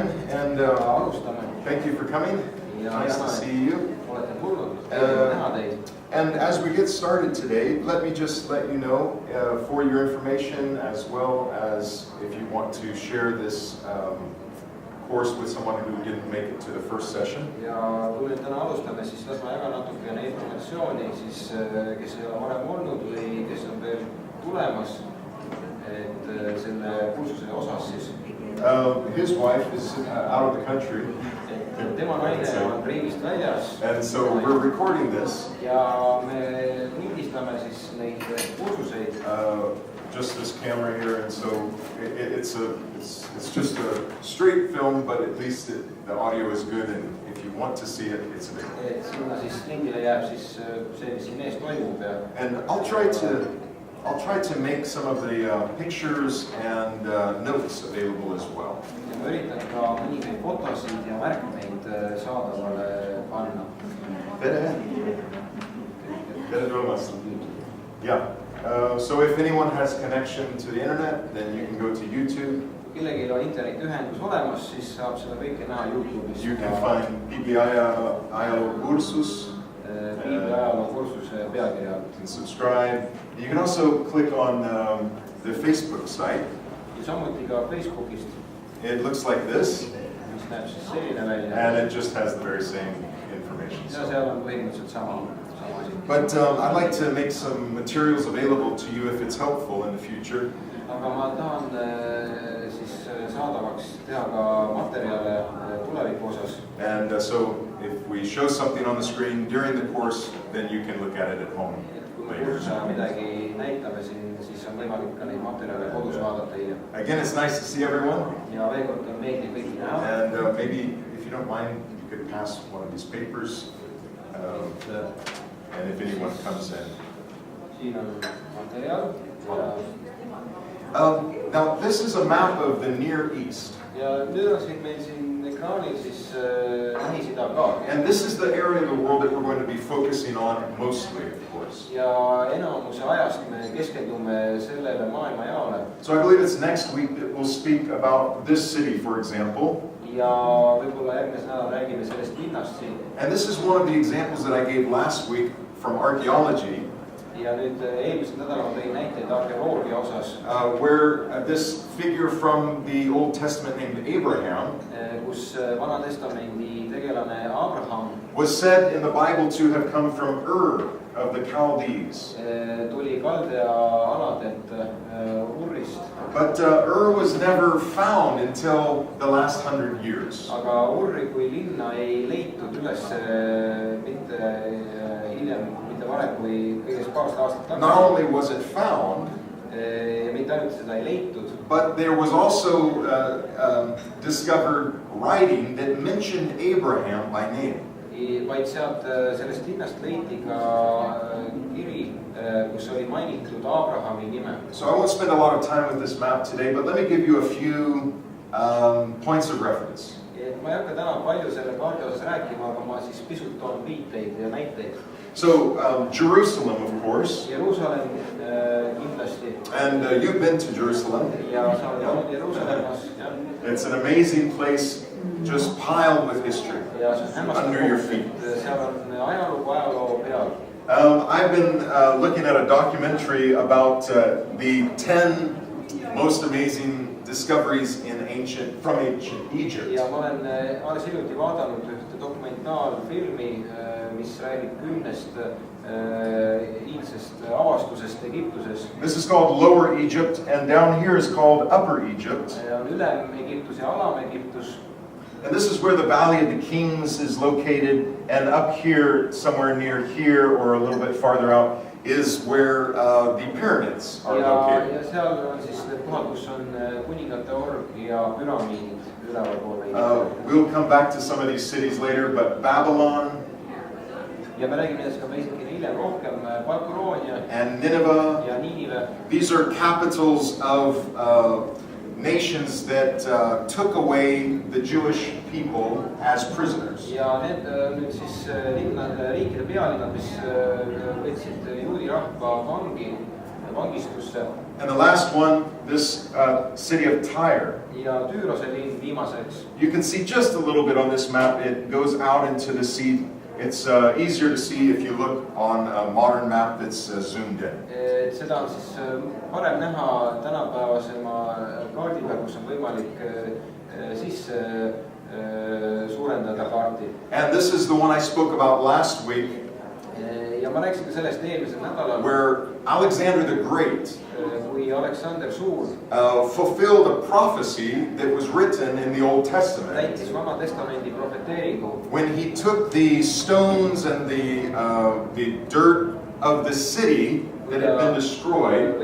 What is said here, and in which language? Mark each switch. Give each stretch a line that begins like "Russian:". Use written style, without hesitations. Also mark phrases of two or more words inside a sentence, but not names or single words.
English: And thank you for coming. Nice to see you. And as we get started today, let me just let you know, for your information, as well as if you want to share this course with someone who didn't make it to the first session.
Estonian: Ja kui nüüd täna alustame, siis las ma jagan natukene informatsiooni, siis kes ei ole varem olnud või kes on veel tulemas, et selle kursuse osas siis.
English: His wife is out of the country.
Estonian: Tema naine on riigist väljas.
English: And so we're recording this.
Estonian: Ja me lindistame siis neid kursuseid.
English: Just this camera here, and so it's just a straight film, but at least the audio is good, and if you want to see it, it's available.
Estonian: Sinna siis lindile jääb siis see, mis siin ees toimub.
English: And I'll try to make some of the pictures and notes available as well.
Estonian: Ja ma üritan ka mõningaid fotosid ja märkmeid saadavale panna. Tere tulemast.
English: Yeah. So if anyone has connection to the internet, then you can go to YouTube.
Estonian: Kellelgi on internetiühendus olemas, siis saab seda kõike näha YouTube'is.
English: You can find Piibliajaloo kursus.
Estonian: Piibliajaloo kursuse pealkirja.
English: You can subscribe. You can also click on the Facebook site.
Estonian: Ja samuti ka Facebookist.
English: It looks like this.
Estonian: Mis näeb siis selline välja.
English: And it just has the very same information.
Estonian: Ja seal on põhimõtteliselt sama asi.
English: But I'd like to make some materials available to you if it's helpful in the future.
Estonian: Aga ma tahan siis saadavaks teha ka materjale tuleviku osas.
English: And so if we show something on the screen during the course, then you can look at it at home later.
Estonian: Kui midagi näitame siin, siis on võimalik ka neid materjale kodus vaadata.
English: Again, it's nice to see everyone.
Estonian: Ja veel kord on meeldiv kõiki näha.
English: And maybe, if you don't mind, you could pass one of these papers. And if anyone comes in.
Estonian: Siin on materjal.
English: Now, this is a map of the Near East.
Estonian: Ja nüüd on siin meil siin ekraanil siis Lähis-Ida kaart.
English: And this is the area of the world that we're going to be focusing on mostly, of course.
Estonian: Ja enamuse ajast me keskendume sellele maailmajaole.
English: So I believe it's next week that we'll speak about this city, for example.
Estonian: Ja võib-olla järgmise nädal räägime sellest linnast siin.
English: And this is one of the examples that I gave last week from archaeology.
Estonian: Ja nüüd eelmisel nädalal tõin näiteid arkeoloogia osas.
English: Where this figure from the Old Testament named Abraham
Estonian: kus Vana Testamendi tegelane Abraham
English: was said in the Bible to have come from Ur of the Chaldees.
Estonian: Tuli Kaldea aladelt Urist.
English: But Ur was never found until the last 100 years.
Estonian: Aga Urri kui linna ei leitud üles mitte hiljem, mitte varem kui kõigest paarsada aastat tagasi.
English: Not only was it found,
Estonian: ja mitte ainult seda ei leitud,
English: but there was also discovered writing that mentioned Abraham by name.
Estonian: Vaid sealt sellest linnast leiti ka kiri, kus oli mainitud Abrahami nime.
English: So I won't spend a lot of time with this map today, but let me give you a few points of reference.
Estonian: Ma ei hakka täna palju selle kaardi osas rääkima, aga ma siis pisut toon viiteid ja näiteid.
English: So Jerusalem, of course.
Estonian: Jerusalem kindlasti.
English: And you've been to Jerusalem.
Estonian: Ja sa oled olnud Jerusalemmas.
English: It's an amazing place, just piled with history under your feet.
Estonian: Seal on ajaloo peal.
English: I've been looking at a documentary about the 10 most amazing discoveries from ancient Egypt.
Estonian: Ja ma olen alles hiljuti vaadanud ühte dokumentaalfilmi, mis räägib 10 iidsest avastusest Egiptuses.
English: This is called Lower Egypt, and down here is called Upper Egypt.
Estonian: On Ülem Egiptus ja Alam Egiptus.
English: And this is where the Valley of the Kings is located, and up here, somewhere near here or a little bit farther out, is where the pyramids are located.
Estonian: Ja seal on siis need kohad, kus on kuningate org ja püramiidid üleval pool.
English: We'll come back to some of these cities later, but Babylon,
Estonian: ja me räägime nendest ka veidikene hiljem rohkem, Babyloonia
English: and Nineveh,
Estonian: ja Niinive.
English: These are capitals of nations that took away the Jewish people as prisoners.
Estonian: Ja need nüüd siis riikide pealinnad, mis võtsid juudi rahva vangistusse.
English: And the last one, this city of Tyre.
Estonian: ja Tüürose linn viimaseks.
English: You can see just a little bit on this map. It goes out into the sea. It's easier to see if you look on a modern map that's zoomed in.
Estonian: Seda on siis parem näha tänapäevasema kaardi peal, kus on võimalik sisse suurendada kaarti.
English: And this is the one I spoke about last week.
Estonian: Ja ma rääkisin ka sellest eelmisel nädalal.
English: Where Alexander the Great
Estonian: kui Aleksander Suur
English: fulfilled a prophecy that was written in the Old Testament.
Estonian: Täitis Vana Testamendi profeteeringu.
English: When he took the stones and the dirt of the city that had been destroyed.